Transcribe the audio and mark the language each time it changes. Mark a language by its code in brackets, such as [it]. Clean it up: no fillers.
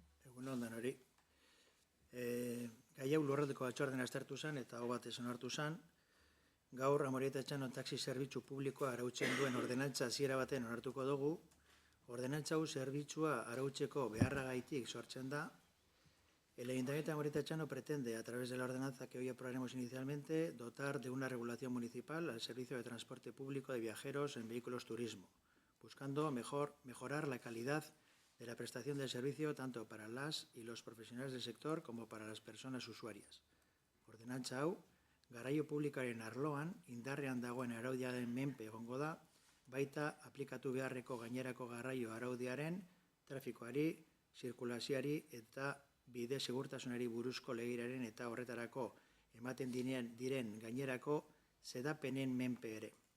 [eu] Egun ondan hori. Gai hau lurraldeko batzordean aztertu zen eta hau batez onartu zen. Gaur Amorebieta Etxano taxi zerbitzu publikoa arautzen duen ordenantza hasiera baten onartuko dugu. Ordenantza hau zerbitzua arautzeko beharragaitik sortzen da. [es] El Ayuntamiento de Amorebieta Etxano pretende, a través de la ordenanza que hoy aprobaremos inicialmente, dotar de una regulación municipal al servicio de transporte público de viajeros en vehículos turismo, buscando mejorar la calidad de la prestación del servicio tanto para las y los profesionales del sector como para las personas usuarias. [eu] Ordenantza hau, garraio publikoaren arloan, indarrean dagoen araudiaren menpe egongo da, baita aplikatu beharreko gainerako garraio araudiaren, trafikoari, zirkulazioari eta bide segurtasunari buruzko legiraren eta horretarako ematen diren gainerako zedapenen menpe ere.